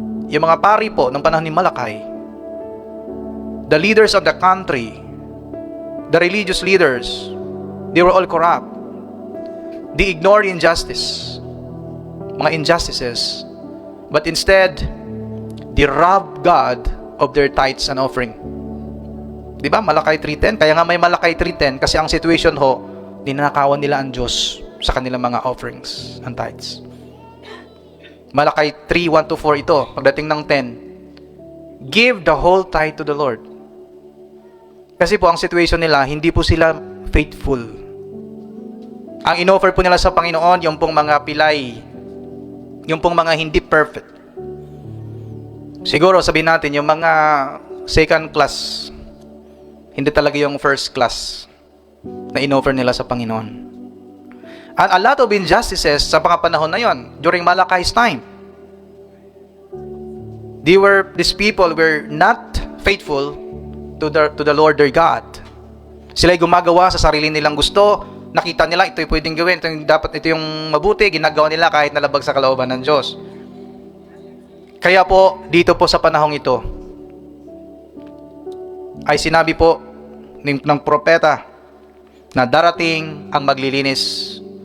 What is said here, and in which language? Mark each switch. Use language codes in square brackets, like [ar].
[tl] Yung mga pari po ng panahon ni Malakay, [en] the leaders of the country, the religious leaders, they were all corrupt. They ignored injustice, mga injustices, but instead, they robbed God of their tithes and offering. [tl] Di ba? Malakay 3:10. Kaya nga may Malakay 3:10 kasi ang situation ho, ninanakawan nila ang Diyos sa kanilang mga [en] offerings and tithes. [tl] Malakay 3:1-4 ito. Pagdating ng [en] 10, give the whole tithe to the Lord. [tl] Kasi po ang situation nila, hindi po sila faithful. Ang inoffer po nila sa Panginoon, yung pong mga pilay, yung pong mga hindi perfect. Siguro sabihin natin, yung mga second class, hindi talaga yung first class na inoffer nila sa Panginoon. [en] And a lot of injustices [tl] sa mga panahon na yon, [en] during Malakai's time. These people were not faithful to the Lord their God. [tl] Sila'y gumagawa sa sarili nilang gusto, nakita nila ito'y pwedeng gawin, ito yung mabuti, ginagawa nila kahit nalabag sa kalooban ng Diyos. Kaya po, dito po sa panahong ito, ay sinabi po ng propeta na darating ang maglilinis.